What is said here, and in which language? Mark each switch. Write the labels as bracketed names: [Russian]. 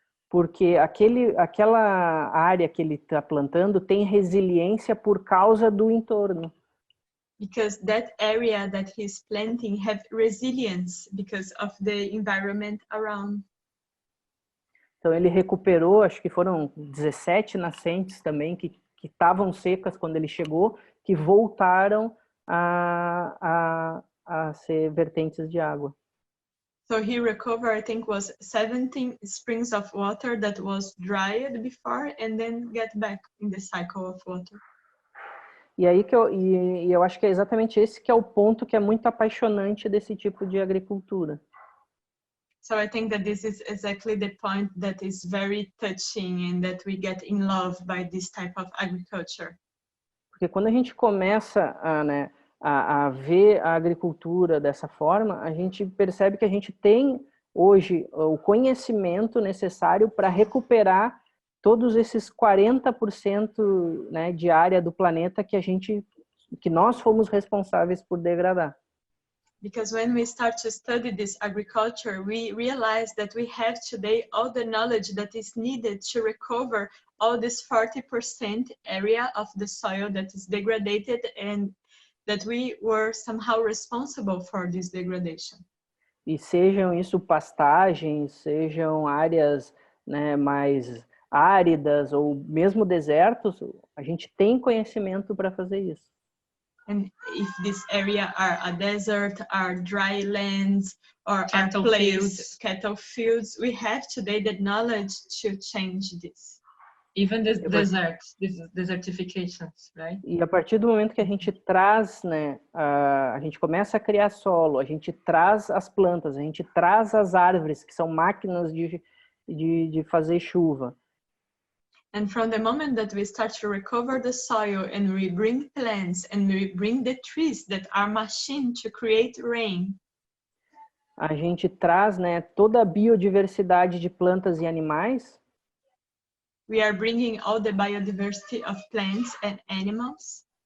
[Portuguese] Porque aquela área que ele está plantando tem resiliência por causa do entorno. [English] Because that area that he's planting have resilience because of the environment around. [Portuguese] Então ele recuperou, acho que foram 17 nascentes também que estavam secas quando ele chegou, que voltaram a ser vertentes de água. [English] So he recovered, I think, was 17 springs of water that was dried before and then get back in the cycle of water. [Portuguese] E aí eu acho que é exatamente esse que é o ponto que é muito apaixonante desse tipo de agricultura. [English] So I think that this is exactly the point that is very touching and that we get in love by this type of agriculture. [Portuguese] Porque quando a gente começa a ver a agricultura dessa forma, a gente percebe que a gente tem hoje o conhecimento necessário para recuperar todos esses 40%, né, de área do planeta que nós fomos responsáveis por degradar. [English] Because when we start to study this agriculture, we realize that we have today all the knowledge that is needed to recover all this 40% area of the soil that is degraded and that we were somehow responsible for this degradation. [Portuguese] E sejam isso pastagens, sejam áreas, né, mais áridas ou mesmo desertos, a gente tem conhecimento para fazer isso. [English] And if this area are a desert, are dry lands, or cattle fields, we have today the knowledge to change this. Even the deserts, desertifications, right? [Portuguese] E a partir do momento que a gente traz, né, a gente começa a criar solo, a gente traz as plantas, a gente traz as árvores, que são máquinas de fazer chuva. [English] And from the moment that we start to recover the soil and we bring plants and we bring the trees that are machines to create rain. [Portuguese] A gente traz, né, toda a biodiversidade de plantas e animais. [English] We are bringing all the biodiversity of plants and animals.